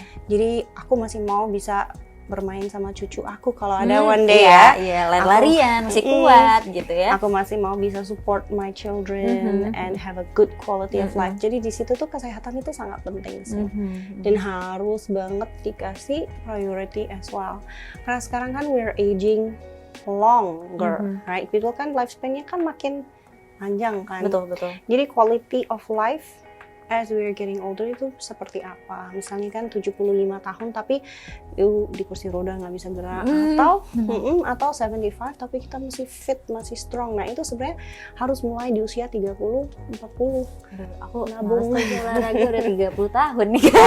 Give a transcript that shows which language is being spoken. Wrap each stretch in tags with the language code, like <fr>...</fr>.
<id>Jadi aku masih mau bisa bermain sama cucu aku kalau ada</id> <en>one day</en> <id>lari-larian masih kuat gitu ya. Aku masih mau bisa</id> <en>support my children and have a good quality of life.</en> <id>Jadi di situ tuh kesehatan itu sangat penting sih. Dan harus banget dikasih priority</id> <en>as well.</en> <id>Karena sekarang kan</id> <en>we're aging longer, right?</en> <id>Itu kan lifespan-nya kan makin panjang kan. Betul.</id> <en>Jadi quality of life as we are getting older</en> <id>itu seperti apa? Misalnya kan 75 tahun tapi di kursi roda nggak bisa gerak, atau 75 tapi kita masih fit, masih strong. Nah itu sebenarnya harus mulai di usia 30, 40. Aku nabung olahraga udah 30 tahun nih.</id>